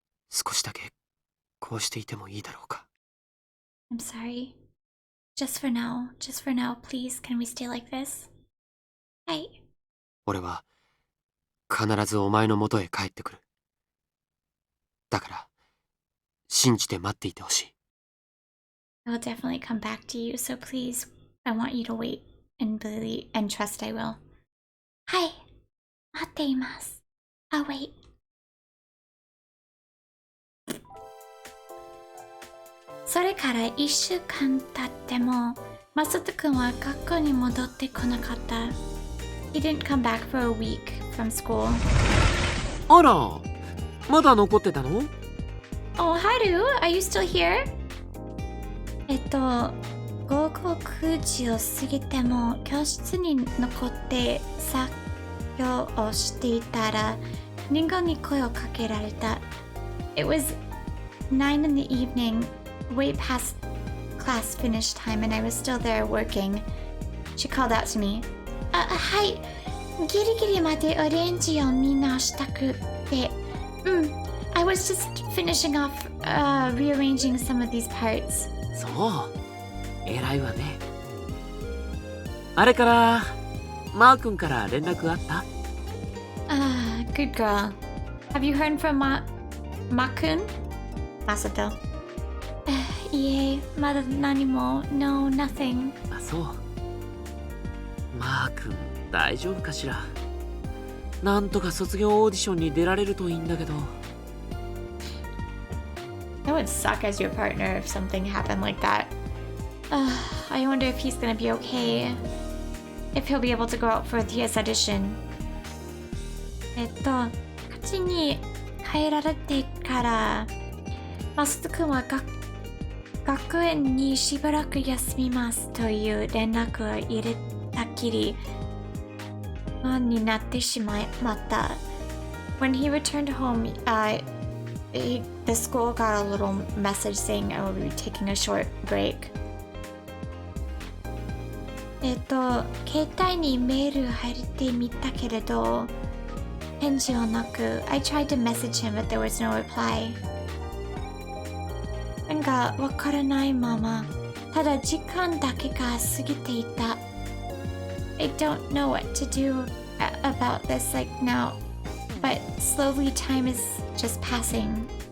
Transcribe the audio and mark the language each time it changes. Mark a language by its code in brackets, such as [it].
[ja] 少しだけこうしていてもいいだろうか。 [en] I'm sorry. Just for now, please, can we stay like this? [ja] はい。俺は必ずお前の元へ帰ってくる。だから信じて待っていてほしい。 [en] I will definitely come back to you, so please, I want you to wait and believe and trust I will. [ja] はい。待っています。 [en] I'll wait. [ja] それから1週間経っても、マサト君は学校に戻ってこなかった。 [en] He didn't come back for a week from school. [ja] あら、まだ残ってたの? [en] Oh, Haru, are you still here? [ja] 午後9時を過ぎても教室に残って作業をしていたら、リンゴに声をかけられた。 [en] It was 9 in the evening, way past class finish time, and I was still there working. She called out to me. [ja] はい。ギリギリまでオレンジを見直したくて。 [en] I was just finishing off rearranging some of these parts. [ja] そう、偉いわね。あれからマー君から連絡あった？ [en] Good girl. Have you heard from Ma-kun? [ja] Masato. いえ、まだ何も。 [en] No, nothing. [ja] あ、そう。マー君大丈夫かしら。なんとか卒業オーディションに出られるといいんだけど。 [en] That would suck as your partner if something happened like that. I wonder if he's gonna be okay. If he'll be able to go out for his audition. [ja] 勝ちに帰られてから、マスト君は学園にしばらく休みますという連絡を入れたきり、不安になってしまった。 [en] When he returned home, the school got a little message saying I will be taking a short break. [ja] 携帯にメール入れてみたけれど、返事はなく、 [en] I tried to message him but there was no reply. [ja] なんかわからないまま、ただ時間だけが過ぎていた。 [en] I don't know what to do about this like now, but slowly time is just passing.